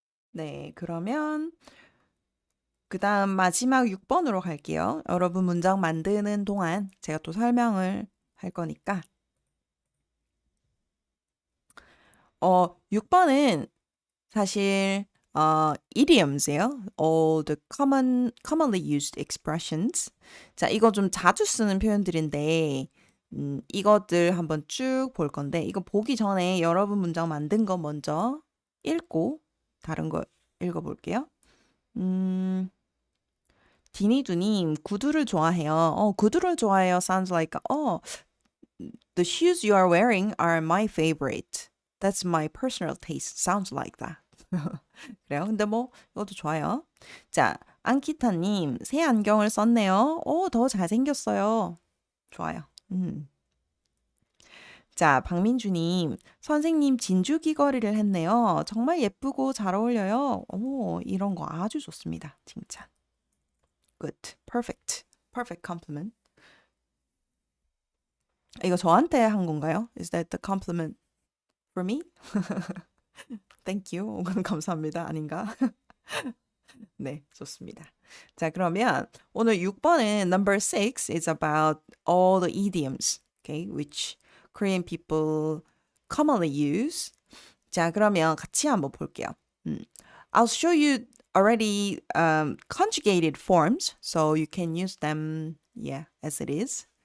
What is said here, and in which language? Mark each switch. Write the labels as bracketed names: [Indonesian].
[Korean] 네, 그러면 그 다음 마지막 6번으로 갈게요. 여러분 문장 만드는 동안 제가 또 설명을 할 거니까. 6번은 사실 idioms예요. [English] All the commonly used expressions. [Korean] 자, 이거 좀 자주 쓰는 표현들인데 이것들 한번 쭉 볼 건데 이거 보기 전에 여러분 문장 만든 거 먼저 읽고 다른 거 읽어볼게요. 디니두님, 구두를 좋아해요. 구두를 좋아해요. [English] Sounds like, the shoes you are wearing are my favorite. That's my personal taste. Sounds like that. [Korean] 그래요. 근데 뭐, 이것도 좋아요. 자, 안키타님, 새 안경을 썼네요. 더 잘생겼어요. 좋아요. 자, 박민주님, 선생님 진주 귀걸이를 했네요. 정말 예쁘고 잘 어울려요. 이런 거 아주 좋습니다. 칭찬. [English] Good. Perfect. Perfect compliment. [Korean] 이거 저한테 한 건가요? [English] Is that the compliment for me? Thank you. [Korean] 감사합니다. 아닌가? 네, 좋습니다. 자, 그러면 오늘 6번은 [English] number 6 is about all the idioms, okay, which Korean people commonly use. [Korean] 자, 그러면 같이 한번 볼게요. [English] I'll show you already conjugated forms, so you can use them, yeah, as it is.